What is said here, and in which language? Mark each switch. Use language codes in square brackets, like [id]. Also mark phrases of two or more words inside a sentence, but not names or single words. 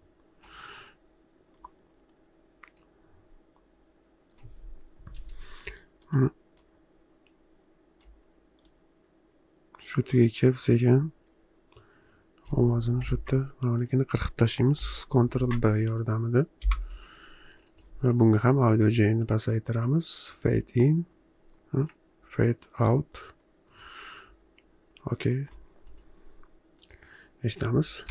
[uz] Shu yerga kelib sekin ovozini shu yerda malikini qirqib tashlaymiz Ctrl B yordamida. Va bunga ham audio gainni pasaytiramiz. [en] Fade in, fade out. [uz] Okay. Eshitamiz.